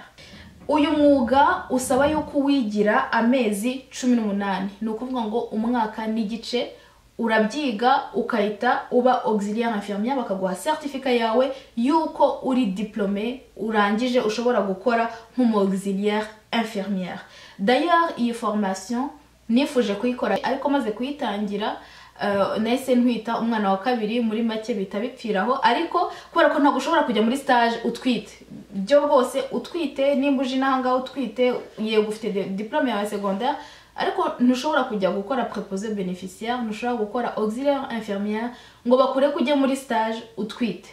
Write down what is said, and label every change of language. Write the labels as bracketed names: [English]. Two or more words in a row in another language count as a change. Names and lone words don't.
[Kinyarwanda] Uyu mwuga usaba yuko wigira amezi 18. Ni ukuvuga ngo umwaka n'igice urabyiga ukahita uba [French] auxiliaire infirmière, [Kinyarwanda] bakaguha certificat yawe yuko uri diplômé, urangije ushobora gukora nk'umu [French] auxiliaire infirmière. [Kinyarwanda] D'ailleurs iyi formation nifuje kuyikora, ariko maze kuyitangira nahise ntwita umwana wa kabiri, muri make bita bipfiraho. Ariko kubera ko ntabwo ushobora kujya muri stage utwite, byo rwose utwite, nimba uje n'ahangaha utwite, yego ufite diplôme ya secondaire, ariko ntushobora kujya gukora [French] préposé bénéficiaire, [Kinyarwanda] ntushobora gukora [French] auxiliaire infirmière [Kinyarwanda] ngo bakure kujya muri stage utwite.